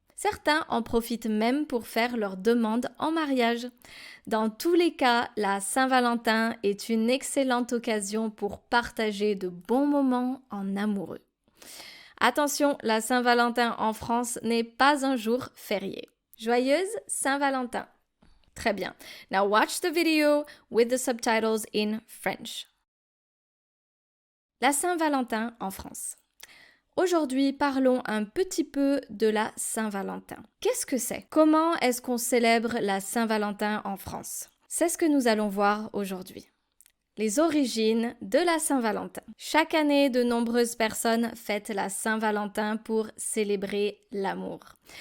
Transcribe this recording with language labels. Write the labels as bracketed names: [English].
[French] Certains en profitent même pour faire leur demande en mariage. Dans tous les cas, la Saint-Valentin est une excellente occasion pour partager de bons moments en amoureux. Attention, la Saint-Valentin en France n'est pas un jour férié. Joyeuse Saint-Valentin! Très bien. [English] Now watch the video with the subtitles in French. [French] La Saint-Valentin en France. Aujourd'hui, parlons un petit peu de la Saint-Valentin. Qu'est-ce que c'est? Comment est-ce qu'on célèbre la Saint-Valentin en France? C'est ce que nous allons voir aujourd'hui. Les origines de la Saint-Valentin. Chaque année, de nombreuses personnes fêtent la Saint-Valentin pour célébrer l'amour.